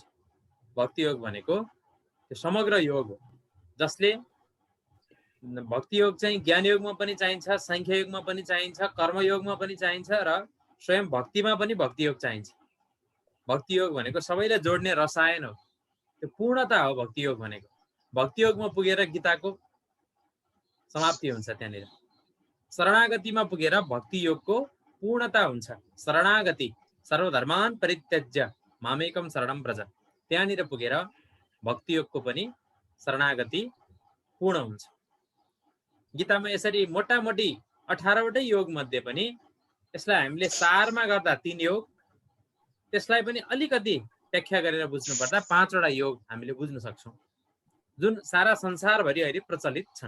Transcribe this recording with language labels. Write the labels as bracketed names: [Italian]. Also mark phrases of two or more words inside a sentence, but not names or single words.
[Nepali] भक्ति योग भनेको त्यो समग्र योग हो जसले भक्ति योग चाहिँ ज्ञान योगमा पनि चाहिन्छ, सांख्य योगमा पनि चाहिन्छ, कर्मयोगमा पनि चाहिन्छ र स्वयं भक्तिमा पनि भक्ति योग चाहिन्छ। भक्ति योग भनेको सबैलाई जोड्ने रसायन हो, त्यो पूर्णता हो भक्ति योग भनेको। भक्ति योगमा पुगेर गीताको समाप्ति हुन्छ। त्यहाँनिर शरणागतिमा पुगेर भक्ति योगको पूर्णता हुन्छ। [Sanskrit] शरणागति सर्वधर्मान परित्यज्य मामेकम शरणं व्रज, [Nepali] त्यहाँनिर पुगेर भक्ति योगको पनि शरणागति पूर्ण हुन्छ। गीतामा यसरी मोटामोटी 18 वटै योग मध्ये पनि यसलाई हामीले सारमा गर्दा 3 योग, त्यसलाई पनि अलिकति व्याख्या गरेर बुझ्नु पर्दा 5 वटा योग हामीले बुझ्न सक्छौं, जुन सारा संसारभरि अहिले प्रचलित छन्।